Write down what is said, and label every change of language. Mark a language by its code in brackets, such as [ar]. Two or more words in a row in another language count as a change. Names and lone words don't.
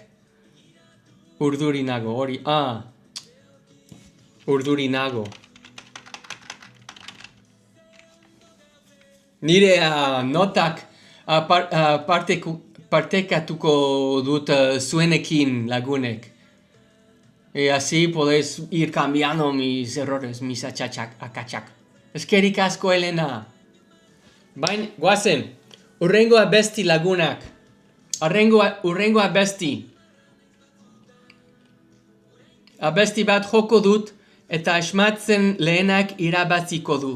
[eu] Urduri nago, hori, urduri nago. Nire notak partekatuko dut zuenekin lagunek. [es] Y así podéis ir cambiando mis errores, mis akatsak. [eu] Eskerik asko, Elena. Bain, guazen, urrengo abesti lagunak. Urrengo abesti. Abesti bat joko dut eta esmatzen lehenak irabaziko du.